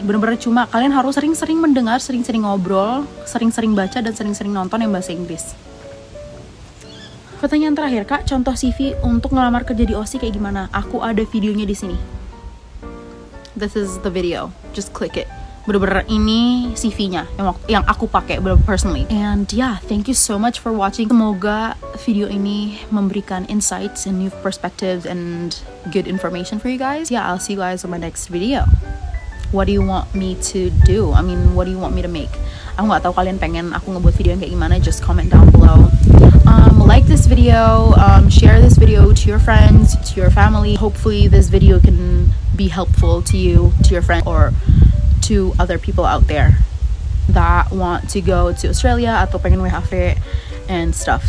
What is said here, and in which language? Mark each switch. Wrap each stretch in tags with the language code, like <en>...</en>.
<id>Bener-bener cuma kalian harus sering-sering mendengar, sering-sering ngobrol, sering-sering baca, dan sering-sering nonton yang bahasa Inggris. Pertanyaan terakhir, Kak, contoh CV untuk ngelamar kerja di Aussie kayak gimana? Aku ada videonya di sini.</id> <en>This is the video. Just click it.</en> <id>Bener-bener ini CV-nya yang aku pakai personally.</id> <en>And yeah, thank you so much for watching.</en> <id>Semoga video ini memberikan</id> <en>insights and new perspectives and good information for you guys. Yeah, I'll see you guys on my next video. What do you want me to do? I mean, what do you want me to make?</en> <id>Aku nggak tahu kalian pengen aku ngebuat video yang kayak gimana.</id> <en>Just comment down below. Like this video, share this video to your friends, to your family. Hopefully this video can be helpful to you, to your friends, or to other people out there that want to go to Australia</en> <id>atau pengen</id> <en>WHV and stuff.</en>